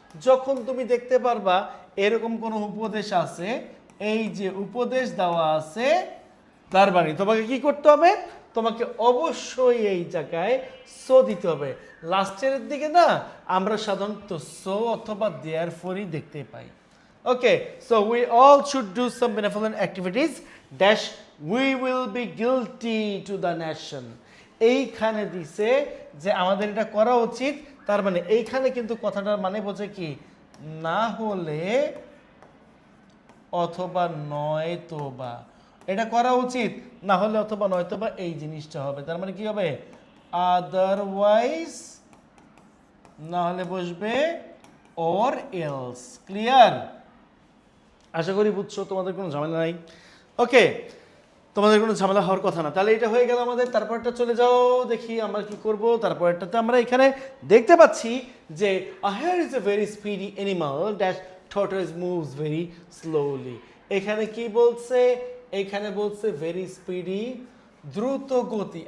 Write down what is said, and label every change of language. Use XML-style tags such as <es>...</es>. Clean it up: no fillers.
<bn>যখন তুমি দেখতে পারবা এরকম কোনো উপদেশ আছে, এই যে উপদেশ দেওয়া আছে, তার মানে তোমাকে কি করতে হবে? তোমাকে অবশ্যই এই জায়গায় সো দিতে হবে। লাস্টের দিকে না আমরা সাধারণত সো অথবা দেয়ার ফরই দেখতে পাই।</bn> <en>Okay, so we all should do some benevolent activities dash we will be guilty to the nation.</en> <bn>এইখানে দিছে যে আমাদের এটা করা উচিত, তার মানে এইখানে কিন্তু কথাটার মানে বোঝে কি, না হলে অথবা নয়তোবা। এটা করা উচিত, না হলে অথবা নয়তোবা এই জিনিসটা হবে। তার মানে কি হবে? আদারওয়াইজ, না হলে বসবে অর এলস। ক্লিয়ার? আশা করি বুঝছো, তোমাদের কোনো ঝামেলা নাই। ওকে, তোমাদের কোনো ঝামেলা হওয়ার কথা না। তাহলে এটা হয়ে গেল আমাদের। তারপরটা চলে যাও, দেখি আমরা কি করব। তারপরটাতে আমরা এখানে দেখতে পাচ্ছি যে</bn> <en>a hare is a very speedy animal dash tortoise moves very slowly.</en> <bn>এখানে কি বলছে, এখানে বলছে ভেরি স্পিডি, দ্রুত গতি।</bn>